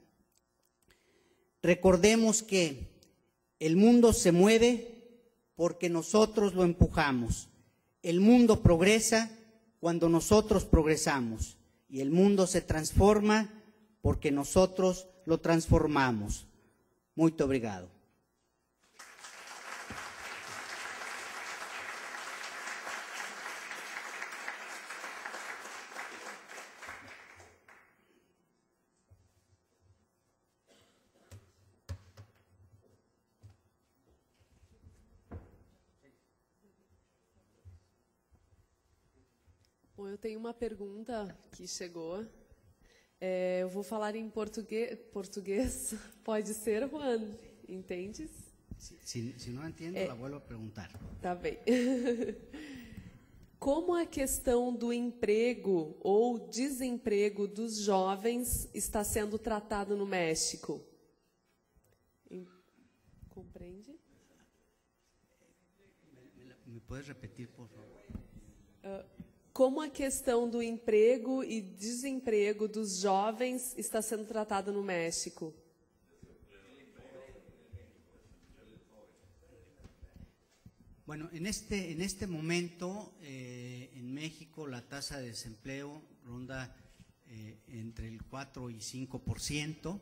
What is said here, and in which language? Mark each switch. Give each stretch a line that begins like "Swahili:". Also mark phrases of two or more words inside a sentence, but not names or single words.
Spanish: Recordemos que el mundo se mueve porque nosotros lo empujamos. El mundo progresa cuando nosotros progresamos. Y el mundo se transforma porque nosotros lo transformamos.
Portuguese: Muito obrigado. Bom, eu tenho uma pergunta que chegou. Eu vou falar em português. Pode ser, Juan? Entendes?
Spanish: Si no entiendo, la vuelvo a preguntar.
Portuguese: Tá bem. Como a questão do emprego ou desemprego dos jovens está sendo tratado no México? compreende?
Spanish: ¿Me puedes repetir, por favor?
Portuguese: Como a questão do emprego e desemprego dos jovens está sendo tratada no México?
Spanish: Bueno, en este momento en México la tasa de desempleo ronda entre el 4 y 5%.